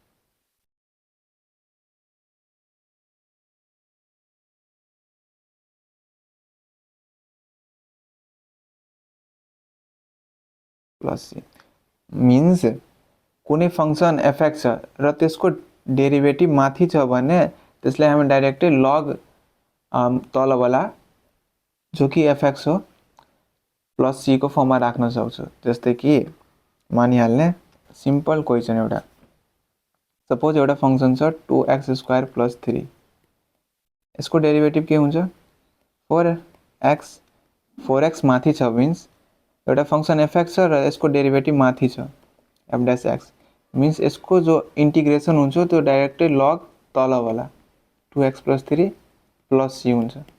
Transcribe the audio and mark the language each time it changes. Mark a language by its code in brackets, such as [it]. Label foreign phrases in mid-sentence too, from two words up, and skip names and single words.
[en] plus c means [ne] कुनै फंक्सन fx छ र त्यसको डेरिभेटिभ माथि छ भने त्यसलाई हामी डाइरेक्टली log तलवाला जो कि fx हो प्लस c को फर्ममा राख्न सक्छु। जस्तै कि मानिहाल्ने [en] simple question [ne] एउटा, सपोज एउटा फंक्सन छ 2x² + 3 यसको डेरिभेटिभ के हुन्छ 4x माथि छ मिन्स एउटा फंक्सन fx छ र यसको डेरिभेटिभ माथि छ f' मिन्स यसको जो इन्टिग्रेसन हुन्छ त्यो डाइरेक्टली log तलवाला 2x + 3 + c हुन्छ।